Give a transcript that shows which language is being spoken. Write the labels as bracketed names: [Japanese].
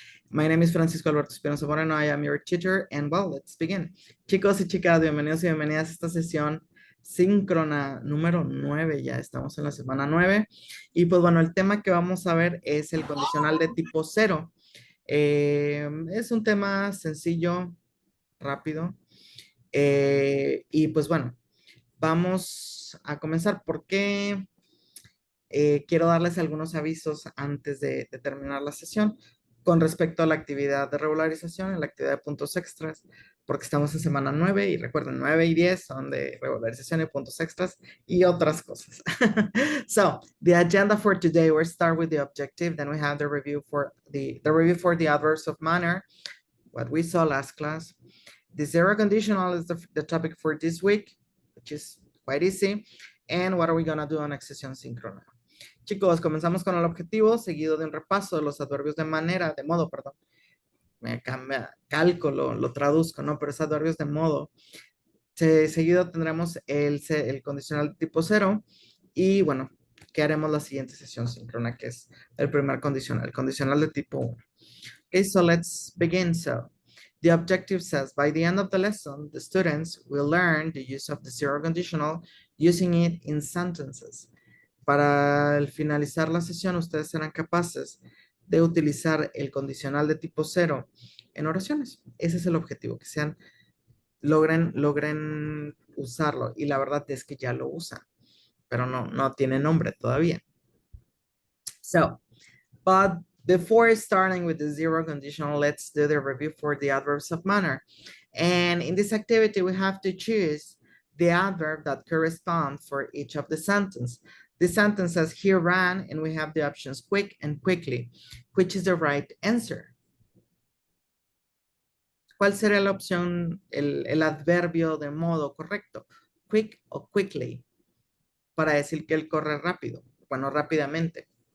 [English] My name is Francisco Alberto Espinosa Moreno. I am your tutor, and well, let's begin. [Spanish] Chicos y chicas, bienvenidos y bienvenidas a esta sesión síncrona número 9. Ya estamos en la semana 9. Y pues bueno, el tema que vamos a ver es el condicional de tipo 0. Es un tema sencillo, rápido. Y pues bueno, vamos a comenzar porque quiero darles algunos avisos antes de terminar la sesión con respecto a la actividad de regularización, en la actividad de puntos extras, porque estamos en semana 9 y recuerden, 9 y 10 son de regularización y puntos extras y otras cosas. [English] So, the agenda for today, we'll start with the objective, then we have the review for the adverbs of manner, what we saw last class. The zero conditional is the topic for this week, which is quite easy. And what are we gonna do on Sesión Síncrona? [Spanish] Chicos, comenzamos con el objetivo, seguido de un repaso de los adverbios de manera, de modo, perdón. Me cambia, cálculo, lo traduzco, ¿no? Pero es adverbios de modo. Seguido tendremos el condicional de tipo 0. Y bueno, ¿qué haremos la siguiente sesión síncrona? Que es el primer condicional, el condicional de tipo 1. [English] Okay, so let's begin. So, the objective says, by the end of the lesson, the students will learn the use of the zero conditional using it in sentences. [Spanish] Para el finalizar la sesión, ustedes serán capaces de utilizar el condicional de tipo 0 en oraciones. Ese es el objetivo, que logren usarlo. Y la verdad es que ya lo usan, pero no tiene nombre todavía. [English] So, but before starting with the zero conditional, let's do the review for the adverbs of manner. And in this activity, we have to choose the adverb that corresponds for each of the sentences. The sentence says, he ran, and we have the options quick and quickly. Which is the right answer? [Spanish] ¿Cuál sería la opción, el adverbio de modo correcto? Quick o quickly, para decir que él corre rápido, bueno, rápidamente.